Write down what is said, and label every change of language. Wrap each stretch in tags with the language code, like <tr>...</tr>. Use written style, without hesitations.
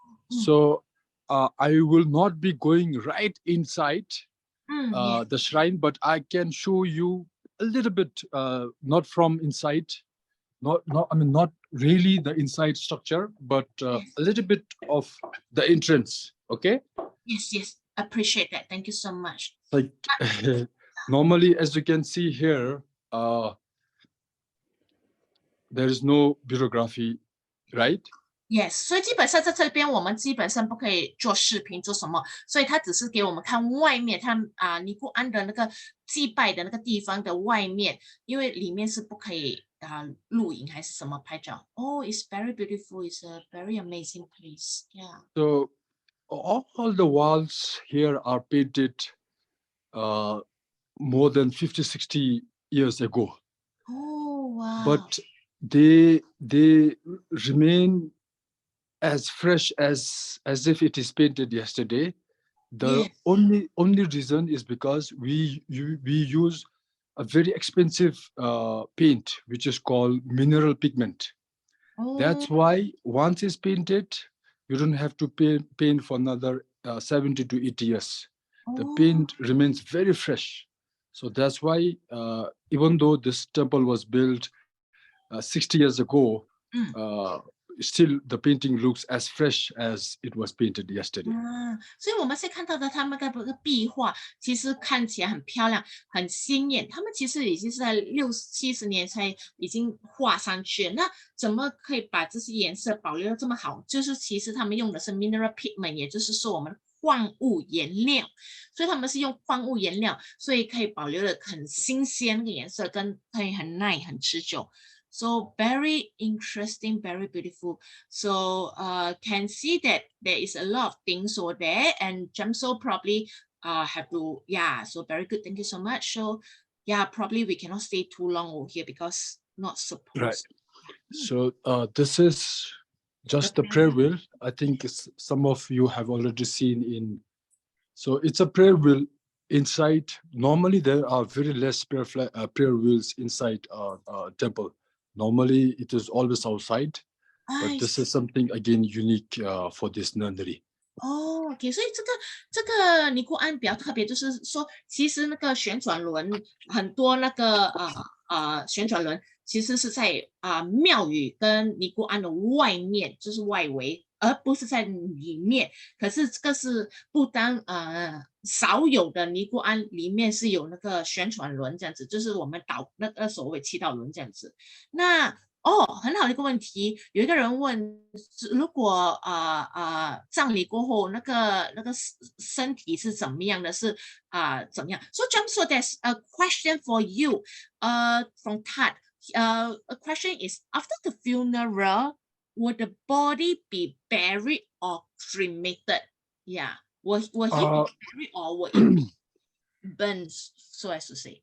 <en>So I will not be going right inside the shrine, but I can show you a little bit, not from inside, not really the inside structure, but a little bit of the entrance. Okay. Yes, appreciate that. Thank you so much. Like normally, as you can see here, there is no videography, right?</en> <zh>Yes，所以基本上在这边我们基本上不可以做视频做什么，所以他只是给我们看外面，他尼姑庵的那个祭拜的那个地方的外面，因为里面是不可以录影还是什么拍照。</zh> <en>Oh, it's very beautiful. It's a very amazing place. Yeah. So all the walls here are painted more than 50, 60 years ago. Oh, wow. But they remain as fresh as if it is painted yesterday. The only reason is because we use a very expensive paint, which is called mineral pigment. That's why once it's painted, you don't have to paint for another 70 to 80 years. The paint remains very fresh. So that's why even though this temple was built 60 years ago, still the painting looks as fresh as it was painted yesterday.</en> <zh>所以我们现在看到的他们的壁画，其实看起来很漂亮，很鲜艳。他们其实已经是在60-70年才已经画上去了，那怎么可以把这些颜色保留得这么好？就是其实他们用的是 mineral pigment， 也就是说我们矿物颜料，所以他们是用矿物颜料，所以可以保留的很新鲜的颜色，跟可以很耐、很持久。</zh> <en>So very interesting, very beautiful. So can see that there is a lot of things over there, and Jamso probably have to, yeah, so very good. Thank you so much. So yeah, probably we cannot stay too long over here because not supposed. Right. So this is just the prayer wheel. I think some of you have already seen in. So it's a prayer wheel inside. Normally there are very less prayer wheels inside temple. Normally it is always outside, but this is something again unique for this nunnery.</en> <zh>OK， 所以这个尼姑庵比较特别，就是说，其实那个旋转轮很多那个旋转轮其实是在庙宇跟尼姑庵的外面，就是外围，而不是在里面。可是这个是不丹少有的尼姑庵里面是有那个旋转轮这样子，就是我们那个所谓祈祷轮这样子。那很好的一个问题，有一个人问，如果葬礼过后那个身体是怎么样的？是怎么样</zh> <en>？So Jamso, there's a question for you, from Tad. A question is, after the funeral, would the body be buried or cremated? Yeah, will he be buried or will it be burned, so as to say?</en>